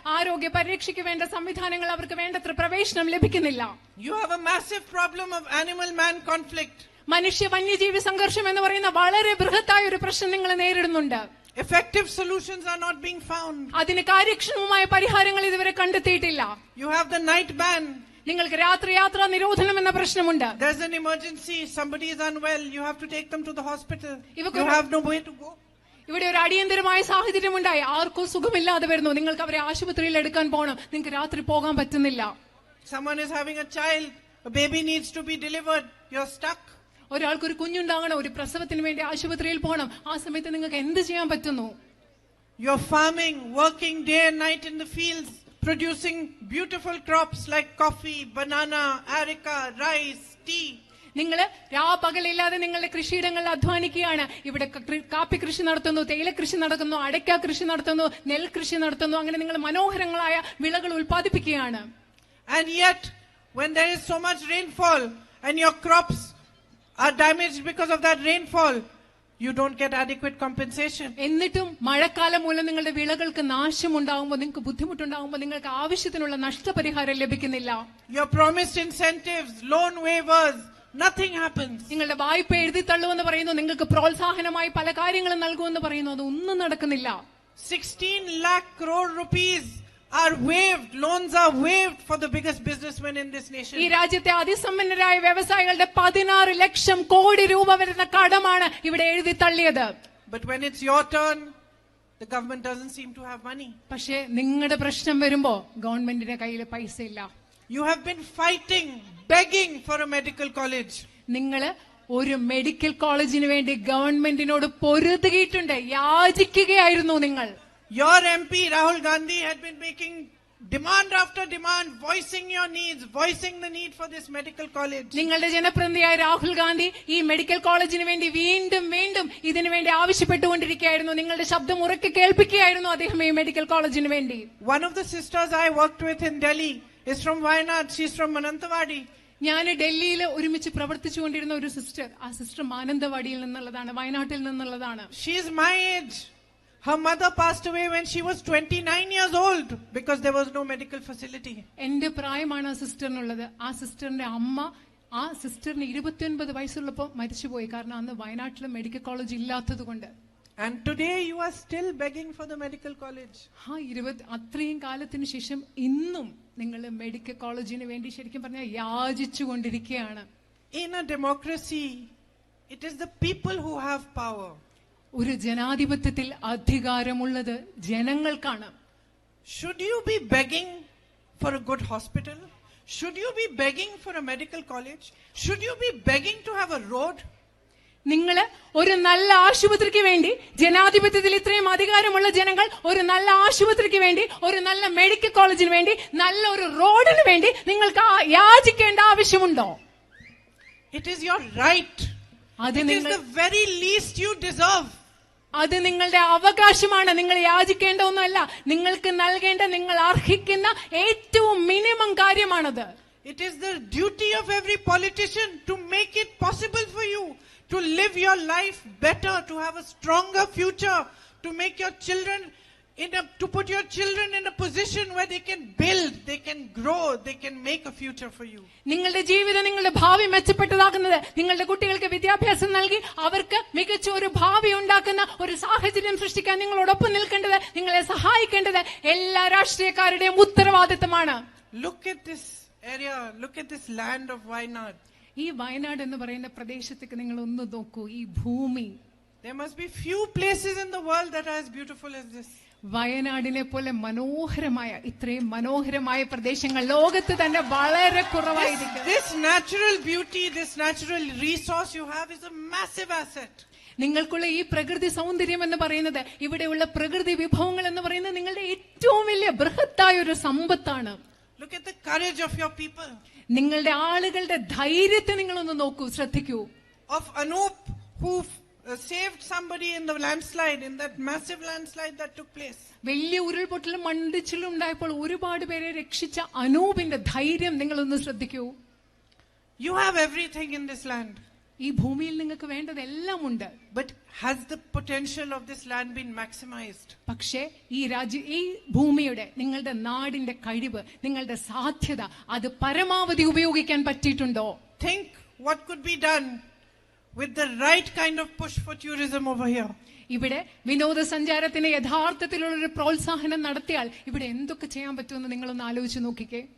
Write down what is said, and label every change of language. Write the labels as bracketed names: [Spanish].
[Malayalam] ആരോഗ്യ പരിരക്ഷയ്ക്ക് വേണ്ട സംവിധാനങ്ങൾ അവർക്ക് വേണ്ടത്ര പ്രവേശനം ലഭിക്കുന്നില്ല. [English] You have a massive problem of animal-man conflict. [Malayalam] മനുഷ്യ വന്യജീവി സംഘർഷം എന്ന് പറയുന്ന വളരെ ബൃഹത്തായ ഒരു പ്രശ്നം നിങ്ങൾ നേരിടുന്നുണ്ട്. [English] Effective solutions are not being found. [Malayalam] അതിന് കാര്യക്ഷമമായ പരിഹാരങ്ങൾ ഇതുവരെ കണ്ടെത്തിയിട്ടില്ല. [English] You have the night ban. [Malayalam] നിങ്ങൾക്ക് രാത്രി യാത്രാ നിരോധനം എന്ന പ്രശ്നമുണ്ട്. [English] There's an emergency, somebody is unwell, you have to take them to the hospital. You have no way to go. [Malayalam] ഇവിടെ ഒരു അടിയന്തരമായ സാഹചര്യം ഉണ്ടായി, ആർക്കോ സുഖമില്ലാതെ വരുന്നു, നിങ്ങൾക്ക് അവരെ ആശുപത്രിയിൽ എടുക്കാൻ പോകണം, നിങ്ങൾക്ക് രാത്രി പോകാൻ പറ്റുന്നില്ല. [English] Someone is having a child, a baby needs to be delivered, you're stuck. [Malayalam] ഒരാൾക്ക് ഒരു കുഞ്ഞുണ്ടാകണം, ഒരു പ്രസവത്തിന് വേണ്ടി ആശുപത്രിയിൽ പോകണം, ആ സമയത്ത് നിങ്ങൾക്ക് എന്ത് ചെയ്യാൻ പറ്റുന്നു? [English] You're farming, working day and night in the fields, producing beautiful crops like coffee, banana, areca, rice, tea. [Malayalam] നിങ്ങൾ രാപകലില്ലാതെ നിങ്ങളുടെ കൃഷിയിടങ്ങളിൽ അധ്വാനിക്കുകയാണ്. ഇവിടെ കാപ്പി കൃഷി നടത്തുന്നു, തേയില കൃഷി നടത്തുന്നു, അടയ്ക്ക കൃഷി നടത്തുന്നു, നെൽകൃഷി നടത്തുന്നു. അങ്ങനെ നിങ്ങൾ മനോഹരങ്ങളായ വിളകൾ ഉൽപ്പാദിപ്പിക്കുകയാണ്. [English] And yet, when there is so much rainfall and your crops are damaged because of that rainfall, you don't get adequate compensation. [Malayalam] എന്നിട്ടും മഴക്കാലം മൂലം നിങ്ങളുടെ വിളകൾക്ക് നാശമുണ്ടാകുമ്പോൾ, നിങ്ങൾക്ക് ബുദ്ധിമുട്ടുണ്ടാകുമ്പോൾ നിങ്ങൾക്ക് ആവശ്യത്തിനുള്ള നഷ്ടപരിഹാരം ലഭിക്കുന്നില്ല. [English] You're promised incentives, loan waivers, nothing happens. [Malayalam] നിങ്ങളുടെ വായ്പ എഴുതി തള്ളുമെന്ന് പറയുന്നു, നിങ്ങൾക്ക് പ്രോത്സാഹനമായി പല കാര്യങ്ങളും നൽകുമെന്ന് പറയുന്നു, അതൊന്നും നടക്കുന്നില്ല. [English] 16 lakh crore rupees are waived, loans are waived for the biggest businessmen in this nation. [Malayalam] ഈ രാജ്യത്തെ അതിസമ്പന്നരായ വ്യവസായികളുടെ 16 ലക്ഷം കോടി രൂപ വരുന്ന കടമാണ് ഇവിടെ എഴുതി തള്ളിയത്. [English] But when it's your turn, the government doesn't seem to have money. [Malayalam] പക്ഷേ നിങ്ങളുടെ പ്രശ്നം വരുമ്പോ ഗവൺമെന്റിന്റെ കയ്യിൽ പൈസ ഇല്ല. [English] You have been fighting, begging for a medical college. [Malayalam] നിങ്ങൾ ഒരു മെഡിക്കൽ കോളേജിന് വേണ്ടി ഗവൺമെന്റിനോട് പൊരുതുകയിട്ടുണ്ട്, യാചിക്കുകയായിരുന്നു നിങ്ങൾ. [English] Your MP Rahul Gandhi had been making demand after demand, voicing your needs, voicing the need for this medical college. [Malayalam] നിങ്ങളുടെ ജനപ്രതിനിധിയായ രാഹുൽ ഗാന്ധി ഈ മെഡിക്കൽ കോളേജിന് വേണ്ടി വീണ്ടും വീണ്ടും ഇതിനു വേണ്ടി ആവശ്യപ്പെട്ടുകൊണ്ടിരിക്കുകയായിരുന്നു. നിങ്ങളുടെ ശബ്ദം ഉറക്കെ കേൾപ്പിക്കുകയായിരുന്നു അദ്ദേഹം ഈ മെഡിക്കൽ കോളേജിന് വേണ്ടി. [English] One of the sisters I worked with in Delhi is from Wayanad. She's from Mananthavady. [Malayalam] ഞാൻ ഡൽഹിയിൽ ഒരുമിച്ച് പ്രവർത്തിച്ചുകൊണ്ടിരുന്ന ഒരു സിസ്റ്റർ, ആ സിസ്റ്റർ മാനന്തവാടിയിൽ നിന്നുള്ളതാണ്, വയനാട്ടിൽ നിന്നുള്ളതാണ്. [English] She is my age. Her mother passed away when she was 29 years old because there was no medical facility. [Malayalam] എന്റെ പ്രായമാണ് ആ സിസ്റ്ററിനുള്ളത്. ആ സിസ്റ്ററിന്റെ അമ്മ ആ സിസ്റ്ററിന് 29 വയസ്സുള്ളപ്പോൾ മരിച്ചുപോയി. കാരണം അന്ന് വയനാട്ടിൽ മെഡിക്കൽ കോളേജ് ഇല്ലാത്തത് കൊണ്ട്. [English] And today you are still begging for the medical college. [Malayalam] അത്രയും കാലത്തിന് ശേഷം ഇന്നും നിങ്ങൾ മെഡിക്കൽ കോളേജിന് വേണ്ടി ശരിക്കും പറഞ്ഞാൽ യാചിച്ചു കൊണ്ടിരിക്കുകയാണ്. [English] In a democracy, it is the people who have power. [Malayalam] ഒരു ജനാധിപത്യത്തിൽ അധികാരമുള്ളത് ജനങ്ങൾക്കാണ്. [English] Should you be begging for a good hospital? Should you be begging for a medical college? Should you be begging to have a road? [Malayalam] നിങ്ങൾ ഒരു നല്ല ആശുപത്രിക്ക് വേണ്ടി, ജനാധിപത്യത്തിൽ ഇത്രയും അധികാരമുള്ള ജനങ്ങൾ ഒരു നല്ല ആശുപത്രിക്ക് വേണ്ടി, ഒരു നല്ല മെഡിക്കൽ കോളേജിന് വേണ്ടി, നല്ല ഒരു റോഡിന് വേണ്ടി നിങ്ങൾക്ക് യാചിക്കേണ്ട ആവശ്യമുണ്ടോ? [English] It is your right. It is the very least you deserve. [Malayalam] അത് നിങ്ങളുടെ അവകാശമാണ്. നിങ്ങൾ യാചിക്കേണ്ട ഒന്നുമല്ല, നിങ്ങൾക്ക് നൽകേണ്ട, നിങ്ങൾ അർഹിക്കുന്ന ഏറ്റവും മിനിമം കാര്യമാണത്. [English] It is the duty of every politician to make it possible for you to live your life better, to have a stronger future, to make your children to put your children in a position where they can build, they can grow, they can make a future for you. [Malayalam] നിങ്ങളുടെ ജീവിതം, നിങ്ങളുടെ ഭാവി മെച്ചപ്പെട്ടതാക്കുന്നത്, നിങ്ങളുടെ കുട്ടികൾക്ക് വിദ്യാഭ്യാസം നൽകി അവർക്ക് മികച്ച ഒരു ഭാവി ഉണ്ടാക്കുന്ന ഒരു സാഹചര്യം സൃഷ്ടിക്കാൻ നിങ്ങളോടൊപ്പം നിൽക്കേണ്ടത്, നിങ്ങളെ സഹായിക്കേണ്ടത് എല്ലാ രാഷ്ട്രീയക്കാരുടെയും ഉത്തരവാദിത്തമാണ്. [English] Look at this area, look at this land of Wayanad. [Malayalam] ഈ വയനാട് എന്ന് പറയുന്ന പ്രദേശത്തേക്ക് നിങ്ങൾ ഒന്ന് നോക്കൂ. ഈ ഭൂമി, [English] there must be few places in the world that are as beautiful as this. [Malayalam] വയനാടിനെ പോലെ മനോഹരമായ, ഇത്രയും മനോഹരമായ പ്രദേശങ്ങൾ ലോകത്ത് തന്നെ വളരെ കുറവായിരിക്കും. [English] This natural beauty, this natural resource you have is a massive asset. [Malayalam] നിങ്ങൾക്കുള്ള ഈ പ്രകൃതി സൗന്ദര്യം എന്ന് പറയുന്നത്, ഇവിടെയുള്ള പ്രകൃതി വിഭവങ്ങൾ എന്ന് പറയുന്നത് നിങ്ങളുടെ ഏറ്റവും വലിയ ബൃഹത്തായ ഒരു സമ്പത്താണ്. [English] Look at the courage of your people. [Malayalam] നിങ്ങളുടെ ആളുകളുടെ ധൈര്യത്തെ നിങ്ങളൊന്ന് നോക്കൂ, ശ്രദ്ധിക്കൂ. [English] Of Anup, who saved somebody in the landslide, in that massive landslide that took place. [Malayalam] വലിയ ഉരുൾപൊട്ടലും മണ്ണിടിച്ചിലും ഉണ്ടായപ്പോൾ ഒരുപാട് പേരെ രക്ഷിച്ച അനൂപിന്റെ ധൈര്യം നിങ്ങളൊന്ന് ശ്രദ്ധിക്കൂ. [English] You have everything in this land. [Malayalam] ഈ ഭൂമിയിൽ നിങ്ങൾക്ക് വേണ്ടതെല്ലാം ഉണ്ട്. [English] But has the potential of this land been maximized? [Malayalam] പക്ഷേ ഈ ഭൂമിയുടെ, നിങ്ങളുടെ നാടിന്റെ കഴിവ്, നിങ്ങളുടെ സാധ്യത അത് പരമാവധി ഉപയോഗിക്കാൻ പറ്റിയിട്ടുണ്ടോ? [English] Think what could be done with the right kind of push for tourism over here. [Malayalam] ഇവിടെ വിനോദസഞ്ചാരത്തിന് യഥാർത്ഥത്തിലുള്ള ഒരു പ്രോത്സാഹനം നടത്തിയാൽ ഇവിടെ എന്തൊക്കെ ചെയ്യാൻ പറ്റുമെന്ന് നിങ്ങളൊന്ന് ആലോചിച്ച് നോക്കിക്കേ.